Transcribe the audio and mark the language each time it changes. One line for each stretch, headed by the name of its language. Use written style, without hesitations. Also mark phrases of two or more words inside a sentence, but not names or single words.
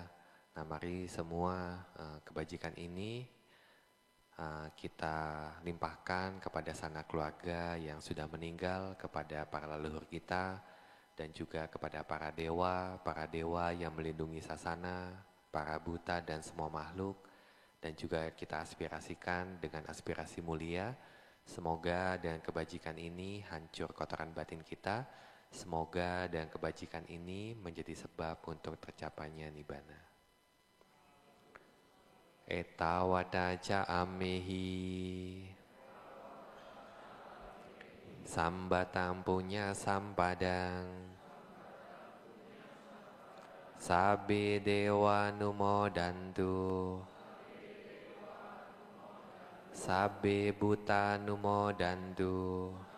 Indonesian: Nah, mari semua kebajikan ini kita limpahkan kepada sanak keluarga yang sudah meninggal, kepada para leluhur kita, dan juga kepada para dewa yang melindungi sasana, para buta dan semua makhluk, dan juga kita aspirasikan dengan aspirasi mulia. Semoga dengan kebajikan ini hancur kotoran batin kita. Semoga dengan kebajikan ini menjadi sebab untuk tercapainya nibbana.
Pali: Etawata ca amehi sambatang punya sampadang sabe dewa numodantu sabe buta numodantu